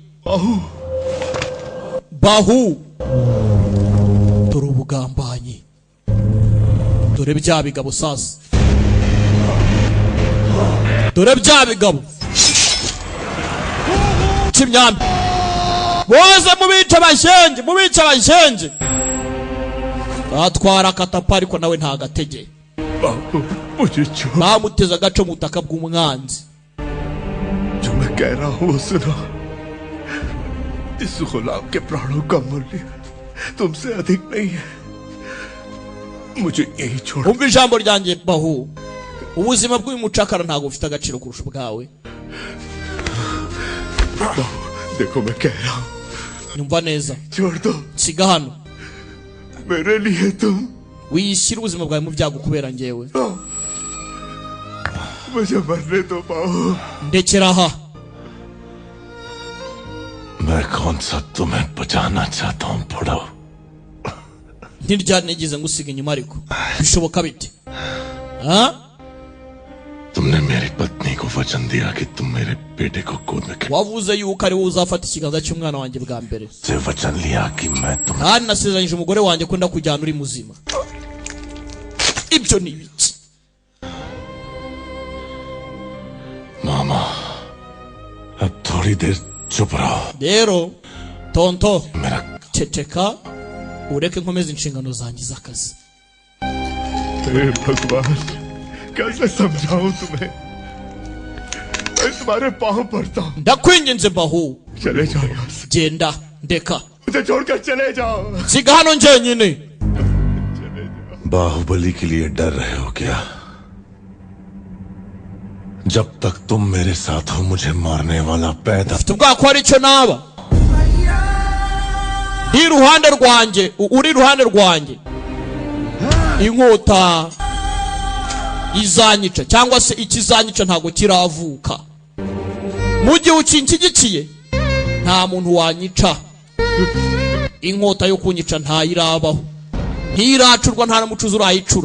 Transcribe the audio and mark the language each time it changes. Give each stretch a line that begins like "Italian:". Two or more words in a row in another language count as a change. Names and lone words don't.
Kinyarwanda: bahu dore ubugambanyi dore bya bigabo sasa dore bya bigabo cy'imyambi boze mubica abashenje batwara katapa ariko nawe nta gatege
Hindi: मुझे
Kinyarwanda: bamuteza agaco mu butaka bw'umwanzi
Hindi: जो मैं कह रहा हूँ वो सुनो इस गुलाम के प्राणों का मूल्य तुमसे अधिक नहीं है मुझे यही छोड़
Kinyarwanda: umva ijambo ryanjye bahu ubuzima bw'uyu mucakara ntabwo bufite agaciro kurusha ubwawe
Hindi: देखो मैं कह रहा हूँ
Kinyarwanda: nyumva neza
Hindi: छोड़ दो
Kinyarwanda: siga hano
Hindi: मेरे लिए तुम
Kinyarwanda: wishyira ubuzima bwawe mu byago kubera njyewe
Hindi: मुझे मरने दो बाहु
Kinyarwanda: ndekera aha
Hindi: मैं कौन सा तुम्हें बचाना चाहता हूँ बुढ़ो
Kinyarwanda: ntiryari nigeze ngusiga inyuma ariko bishoboka bite
Hindi: तुमने मेरी पत्नी को वचन दिया कि तुम मेरे बेटे को गोद में
Kinyarwanda: wavuze yuko ari wowe uzafata ikiganza cy'umwana wanjye bwa mbere
Hindi: से वचन लिया कि मैं तुम
Kinyarwanda: kandi nasezeranyije umugore wanjye ko ndakujyana uri muzima ibyo ni ibiki
Hindi: मामा अब थोड़ी देर चुप रहो
Kinyarwanda: rero tonto
Hindi: मेरा
Kinyarwanda: ceceka ureke nkomeze inshingano zanjye z'akazi
Hindi: हे भगवान कैसे समझाऊं तुम्हें मैं तुम्हारे पांव पड़ता हूँ
Kinyarwanda: ndakwinginze bahu
Hindi: चले जाओ यहाँ से
Kinyarwanda: genda ndeka
Hindi: मुझे छोड़कर चले जाओ
Kinyarwanda: siga hano njyenyine
Hindi: बाहुबली के लिए डर रहे हो क्या जब तक तुम मेरे साथ हो मुझे मारने वाला पैदा
Kinyarwanda: mfite ubwoba ko hari icyo naba ndi iruhande rwanjye uri iruhande rwanjye inkota izanyica cyangwa se ikizanyica ntabwo kiravuka mu gihe ukinshyigikiye nta muntu wanyica inkota yo kunyica ntayirabaho ntiracurwa nta n'umucuzi urayicura.